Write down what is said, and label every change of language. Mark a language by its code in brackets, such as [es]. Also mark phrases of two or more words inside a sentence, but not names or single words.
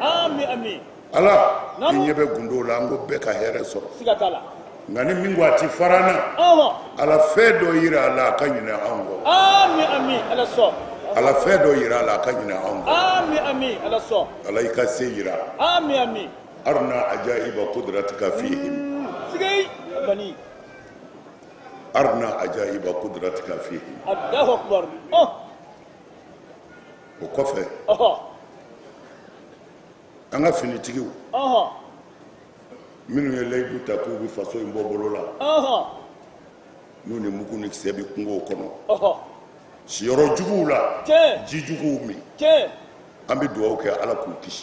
[bm] amin amin ala i Namu. ɲɛ bɛ gundow la an ko bɛɛ ka hɛrɛ sɔrɔ siga t'a la nka ni min ko a ti fara n na ala fɛn dɔ yira a la a ka ɲinɛ anw kɔ amin amin ala sɔn ala fɛn dɔ yira a la a ka ɲinɛ anw kɔ amin amin ala sɔn ala i ka se yira amin amin [ar] أرنا عجائب قدرتك فيهم [bm] sigay bani [ar] أرنا عجائب قدرتك فيهم الله أكبر [bm] o kɔfɛ an ka finitigiw minnu ye layidu ta k'u bɛ faso in bɔ bolo la n'u ni mugu ni kisɛ bɛ kungow kɔnɔ siyɔrɔ juguw la ji juguw min an bɛ dugawu kɛ ala k'u kisi